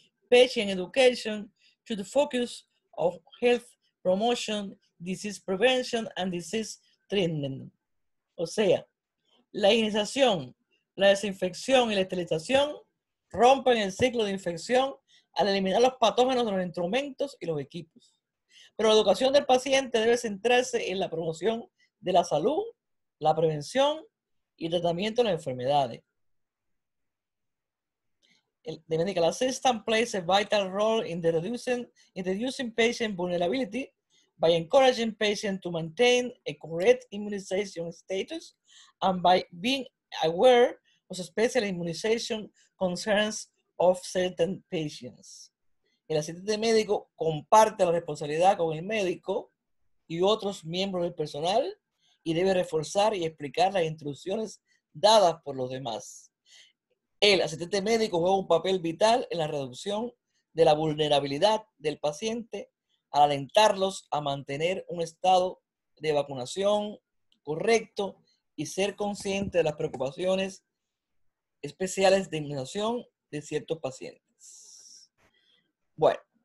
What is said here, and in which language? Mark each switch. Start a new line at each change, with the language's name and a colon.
English: Patient education should focus on health promotion, disease prevention, and disease treatment.
Spanish: O sea, la higienización, la desinfección y la esterilización rompen el ciclo de infección al eliminar los patógenos de los instrumentos y los equipos. Pero la educación del paciente debe centrarse en la promoción de la salud, la prevención y el tratamiento de las enfermedades.
English: The medical assistant plays a vital role in reducing patient vulnerability by encouraging patients to maintain a correct immunization status and by being aware of special immunization concerns of certain patients.
Spanish: El asistente médico comparte la responsabilidad con el médico y otros miembros del personal y debe reforzar y explicar las instrucciones dadas por los demás. El asistente médico juega un papel vital en la reducción de la vulnerabilidad del paciente al alentarlos a mantener un estado de vacunación correcto y ser consciente de las preocupaciones especiales de inmunización de ciertos pacientes. Bueno,